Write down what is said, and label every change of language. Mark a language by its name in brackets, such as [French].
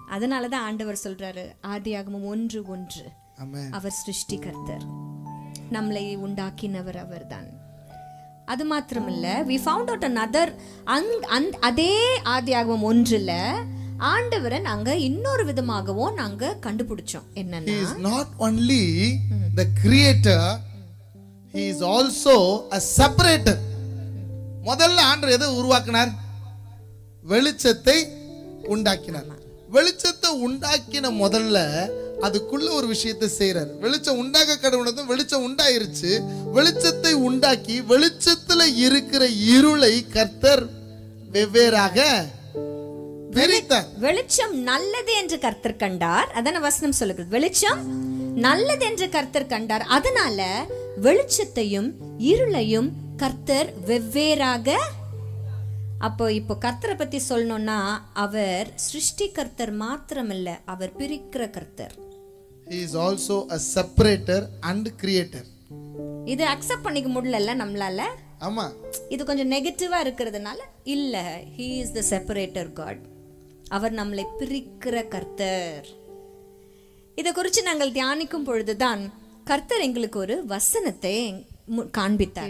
[Tamil] அதனாலதான் ஆண்டவர் சொல்றாரு ஆதியாகமம் 1:1, ஆமென், அவர் சிருஷ்டிகர்த்தர், நம்மளை உண்டாக்கினவர் அவர்தான். அது மாத்திரமல்ல, [English] we found out another [Tamil] அதே ஆதியாகமம் 1ல ஆண்டவரை நாங்க இன்னொரு விதமாகவும் நாங்க கண்டுபிடிச்சோம். என்னன்னா, [English] he is not only the creator, he is also a separator. [Tamil] முதல்ல ஆண்டவர் எதை உருவாக்கினார்? வெளிச்சத்தை உண்டாக்கினார். வெளிச்சத்தை உண்டாக்கின முதல்ல அதுக்குள்ள ஒரு விஷயத்தை செய்யறார். வெளிச்சம் உண்டாக்க கடவுளதும் வெளிச்சம் உண்டாயிருச்சு. வெளிச்சத்தை உண்டாக்கி வெளிச்சத்துல இருக்கிற இருளை கர்த்தர் வெவ்வேறாக பிரித்தார். வெளிச்சம் நல்லது என்று கர்த்தர் கண்டார். அதான வசனம் சொல்லுகிறது. வெளிச்சம் நல்லது என்று கர்த்தர் கண்டார். அதனால வெளிச்சத்தையும் இருளையும் கர்த்தர் வெவ்வேறாக. இப்போ கர்த்தரை பத்தி சொல்லணும்னா, அவர் சிருஷ்டி கர்த்தர் மாத்திரமல்ல, அவர் பிரிக்கிற கர்த்தர். [English] He is also a separator and creator. [Tamil] இது அக்செப்ட் பண்ணிக்க முடியல நம்மளால. ஆமா, இது கொஞ்சம் நெகட்டிவா இருக்கிறதுனால இல்ல. [English] he is the separator God. [Tamil] அவர் நம்மளை பிரிக்கிற கர்த்தர். இதை குறித்து நாங்கள் தியானிக்கும் பொழுதுதான் கர்த்தர் எங்களுக்கு ஒரு வசனத்தை காண்பித்தார்.